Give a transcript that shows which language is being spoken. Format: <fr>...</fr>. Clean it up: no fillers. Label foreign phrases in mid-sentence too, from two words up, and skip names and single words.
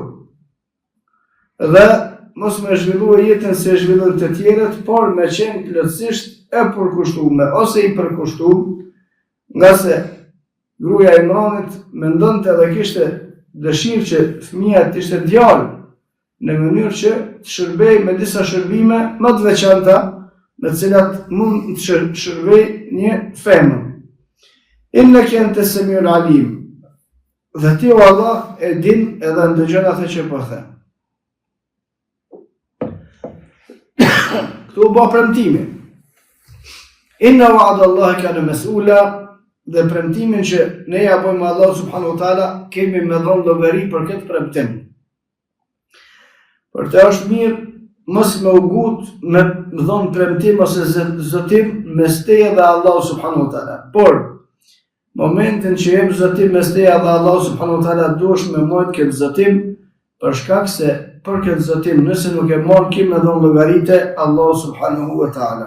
<sq>Dhe mos me zhvillua jetën se zhvillojnë të tjerët, por me qenë plotësisht e përkushtuar ose i përkushtuar, nga se gruaja e Imranit mendonte dhe kishte dëshirë që fëmia të ishte djalë, në mënyrë që të shërbej me disa shërbime më të veçanta, me të cilat mund të shërbej një femër.</sq> <ar>إنك أنت السميع العليم.</ar> <sq>Dhe ti o Allah e din edhe ndëgjon atë që po them. Këtu u bë premtimi.</sq> <ar>إن وعد الله كان مسؤولا,</ar> <sq>dhe premtimin që ne ja bëjmë Allah</sq> <ar>سبحانه وتعالى,</ar> <sq>kemi me dhënë llogari për këtë premtim. Për të është mirë mos me u gut me dhënë premtim ose zotim mes teje dhe Allah</sq> <ar>سبحانه وتعالى.</ar> <sq>Por momentin që jep zotim mes teje dhe Allah</sq> <ar>سبحانه وتعالى,</ar> <sq>duhesh me mojt këtë zotim, për shkak se për këtë zotim nëse nuk e marr ki me dhënë llogaritë Allah</sq> <ar>سبحانه وتعالى.</ar>